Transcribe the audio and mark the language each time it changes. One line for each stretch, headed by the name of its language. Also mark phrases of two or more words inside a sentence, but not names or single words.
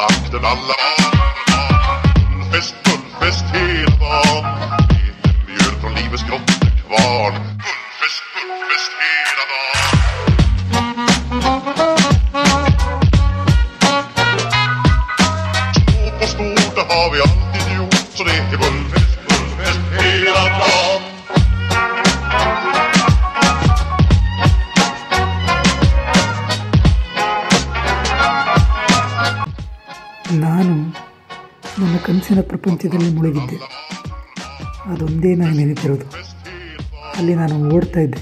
Swedish: takten alla Fullfest hela dagen Mjöl från livets grottekvarn Fullfest hela dagen Stort på stort, det har vi alltid gjort Så det är fullfest hela dagen
Kannada: ನಾನು ನನ್ನ ಕನಸಿನ ಪ್ರಪಂಚದಲ್ಲಿ ಮುಳುಗಿದ್ದೆ. ಅದೊಂದೇ ನನಗೆ ನೆನಪಿರೋದು. ಅಲ್ಲಿ ನಾನು ಓಡ್ತಾ ಇದ್ದೆ.